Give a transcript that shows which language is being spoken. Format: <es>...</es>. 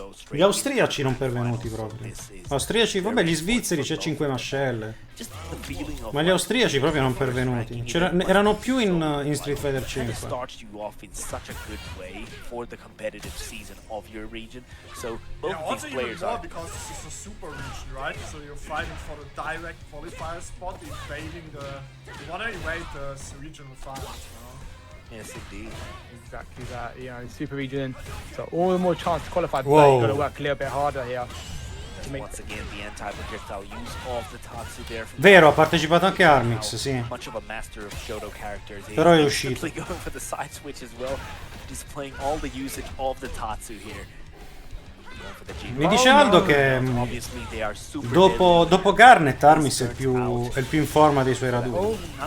<it>Gli austriaci non pervenuti proprio. Austriaci, vabbè, gli svizzeri c'è 5 mascelle.</it> <en>just the feeling of</en> <it>Ma gli austriaci proprio non pervenuti. Erano più in Street Fighter 5.</it> <en>It starts you off in such a good way for the competitive season of your region. So both of these players are because this is a super region, right? So you're fighting for the direct qualifier spot, invading you want to invade the regional finals, you know? Yes, indeed. Exactly that. You know, super region. So all the more chance to qualify. But you got to work a little bit harder here. Once again, the anti-projectile use of the Tatsu there.</en> <it>Vero, ha partecipato anche Armix, sì.</it> <en>Much of a master of Shoto characters.</en> <it>Però è uscito.</it> <en>Going for the side switch as well, displaying all the usage of the Tatsu here.</en> <it>Mi dice Aldo che dopo Garnet Armix è il più in forma dei suoi raduni.</it>